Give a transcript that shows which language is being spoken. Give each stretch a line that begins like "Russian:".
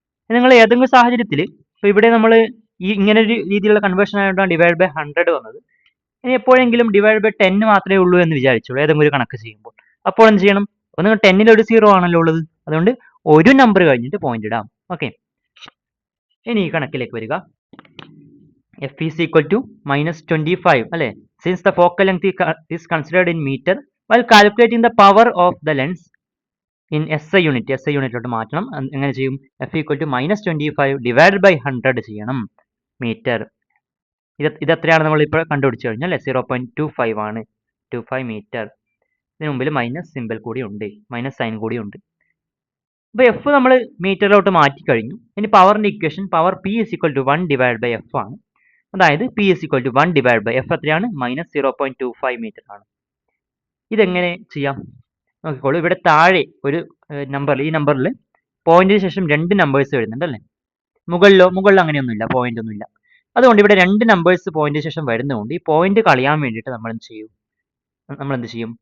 Malayalam: നിങ്ങൾ ഏതെങ്കിലും സാഹചര്യത്തിൽ ഇപ്പോൾ ഇവിടെ നമ്മൾ ഈ ഇങ്ങനെ ഒരു രീതിയിലുള്ള കൺവേർഷൻ ആയതുകൊണ്ടാണ് ഡിവൈഡ് ബൈ 100 വന്നത്. ഇനി എപ്പോഴെങ്കിലും ഡിവൈഡ് ബൈ 10 മാത്രമേ ഉള്ളൂ എന്ന് വിചാരിച്ചോളൂ ഏതെങ്കിലും ഒരു കണക്ക് ചെയ്യുമ്പോൾ. അപ്പോൾ എന്ത് ചെയ്യണം? ഒന്ന് 10ൽ ഒരു 0 ആണല്ലോ ഉള്ളത്, അതുകൊണ്ട് ഒരു നമ്പർ കഴിഞ്ഞിട്ട് പോയിന്റ് ഇടാം. ഓക്കെ, ഇനി ഈ കണക്കിലേക്ക് വരിക.
English: f is equal to -25 അല്ലേ? Since the focal length is considered in meter while calculating the power of the lens in SI unit,
Malayalam: SI യൂണിറ്റിലോട്ട് മാറ്റണം. എങ്ങനെ ചെയ്യും?
English: f equal to -25 divided by 100
Malayalam: ചെയ്യണം മീറ്റർ. ഇത് എത്രയാണ് നമ്മൾ ഇപ്പോൾ കണ്ടുപിടിച്ചു കഴിഞ്ഞാൽ അല്ലേ? 0.25 ആണ്. 25 മീറ്റർ. ഇതിന് മുമ്പിൽ മൈനസ് സിമ്പിൾ കൂടി ഉണ്ട്, മൈനസ് സൈൻ കൂടി ഉണ്ട്. അപ്പോൾ എഫ് നമ്മൾ മീറ്ററിലോട്ട് മാറ്റി കഴിഞ്ഞു. ഇനി പവറിന്റെ equation power
English: P is equal to 1 divided by F
Malayalam: ആണ്. അതായത്
English: P is equal to 1 divided by F എത്രയാണ്?
Malayalam: -0.25 മീറ്റർ ആണ്. ഇതെങ്ങനെ ചെയ്യാം നോക്കിക്കോളൂ. ഇവിടെ താഴെ ഒരു നമ്പർ, ഈ നമ്പറിൽ പോയിന്റിന് ശേഷം 2 നമ്പേഴ്സ് വരുന്നുണ്ട് അല്ലേ? മുകളിൽ അങ്ങനെയൊന്നുമില്ല, പോയിന്റ് ഒന്നുമില്ല. അതുകൊണ്ട് ഇവിടെ 2 നമ്പേഴ്സ് പോയിന്റിന് ശേഷം വരുന്നതുകൊണ്ട് ഈ പോയിന്റ് കളയാൻ വേണ്ടിയിട്ട് നമ്മൾ എന്ത് ചെയ്യും?